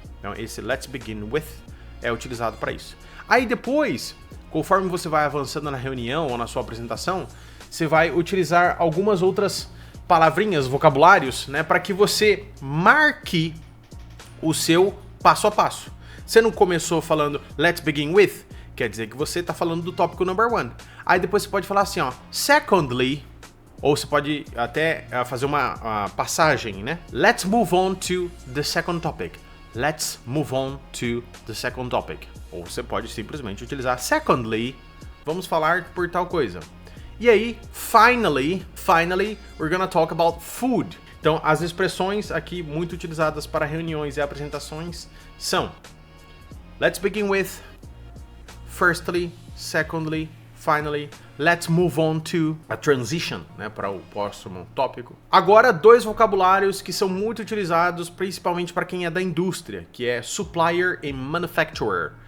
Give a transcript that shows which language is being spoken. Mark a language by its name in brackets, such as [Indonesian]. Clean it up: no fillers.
[Portuguese] Então, esse [English] let's begin with [Portuguese] é utilizado para isso. Aí depois, conforme você vai avançando na reunião ou na sua apresentação, você vai utilizar algumas outras palavrinhas, vocabulários, né, para que você marque o seu passo a passo. Você não começou falando [English] let's begin with, [Portuguese] quer dizer que você está falando do tópico number 1. Aí depois você pode falar assim, ó, secondly, ou você pode até fazer uma passagem, né? [English] Let's move on to the second topic. Let's move on to the second topic. [Portuguese] Ou você pode simplesmente utilizar secondly, vamos falar por tal coisa. E aí, [English] finally, we're gonna talk about food. [Portuguese] Então, as expressões aqui muito utilizadas para reuniões e apresentações são [English] let's begin with, firstly, secondly, finally, let's move on to a transition, [Portuguese] né, para o próximo tópico. Agora, 2 vocabulários que são muito utilizados principalmente para quem é da indústria, que é supplier e manufacturer.